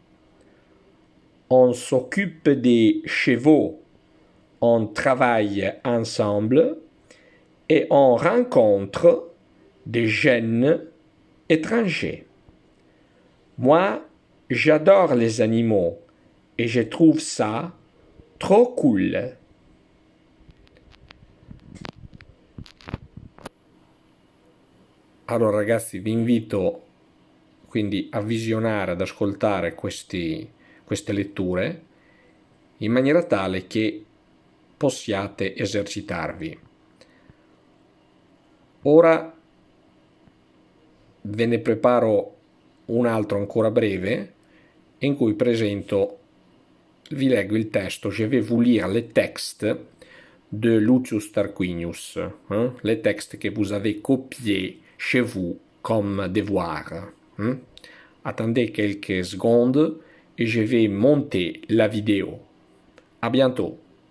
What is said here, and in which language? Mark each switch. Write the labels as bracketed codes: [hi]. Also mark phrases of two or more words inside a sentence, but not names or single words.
[fr] On s'occupe des chevaux, on travaille ensemble et on rencontre des jeunes étrangers. Moi, j'adore les animaux et je trouve ça trop cool. [it] Allora ragazzi, vi invito quindi a visionare, ad ascoltare queste letture in maniera tale che possiate esercitarvi. Ora ve ne preparo un altro ancora breve in cui vi leggo il testo. [fr] Je vais vous lire les textes de Lucius Tarquinius, les textes que vous avez copiés chez vous comme devoir. Attendez quelques secondes et je vais monter la vidéo. À bientôt.